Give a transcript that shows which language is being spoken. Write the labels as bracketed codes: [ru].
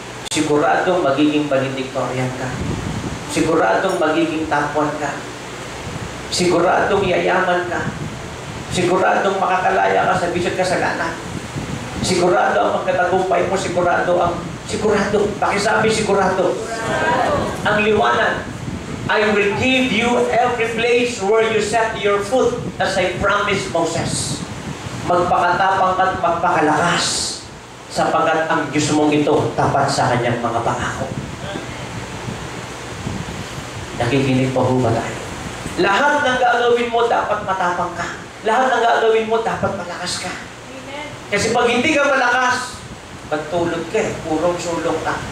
[tl] Siguradong magiging valedictorian ka. Siguradong magiging top 1 ka. Siguradong yayaman ka. Siguradong makakalaya ka sa bisyo kasalanan. Sigurado ang pagkatagumpay mo, sigurado. Pakisabi sigurado. Ang liwanag, [en] I will give you every place where you set your foot as I promised Moses. [tl] Magpakatapang at magpakalakas sapagat ang Diyos mong ito tapat sa kanyang mga pangako. Nakikinig pa ho ba tayo? Lahat ng gagawin mo dapat matapang ka. Lahat ng gagawin mo dapat malakas ka. Kasi pag hindi ka malakas, magtulog ka eh, purong sulong ka.